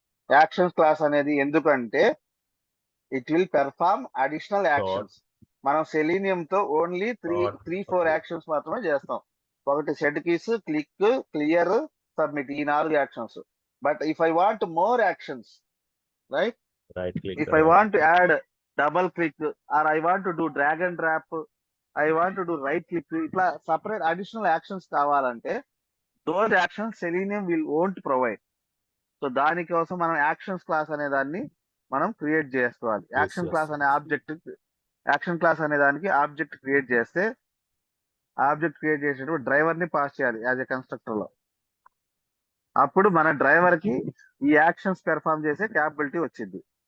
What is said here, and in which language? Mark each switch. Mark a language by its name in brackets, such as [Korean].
[English] actions class [Telugu] అనేది ఎందుకంటే [English] It will perform additional actions. [Telugu] మనం సెలీనియం తో ఓన్లీ త్రీ ఫోర్ యాక్షన్స్ మాత్రమే చేస్తాం. ఒకటి send keys, click, clear, submit, ఈ 4 actions. [English] But if I want more actions, right, Right click. if I want to add double click or I want to do drag and drop, I want to do right click, [Telugu] ఇట్లా separate additional actions కావాలంటే [English] Those actions Selenium will won't provide. [Telugu] So దానికోసం మనం actions class అనే దాన్ని మనం create చేసుకోవాలి. [English] Action yes. [Telugu] Class అనే action class అనే దానికి ఆబ్జెక్ట్ క్రియేట్ చేస్తే ఆబ్జెక్ట్ క్రియేట్ చేసేటప్పుడు డ్రైవర్ ని పాస్ చేయాలి [English] as a constructor [Telugu] లో. అప్పుడు మన డ్రైవర్ కి ఈ యాక్షన్స్ పెర్ఫామ్ చేసే క్యాపబిలిటీ వచ్చింది.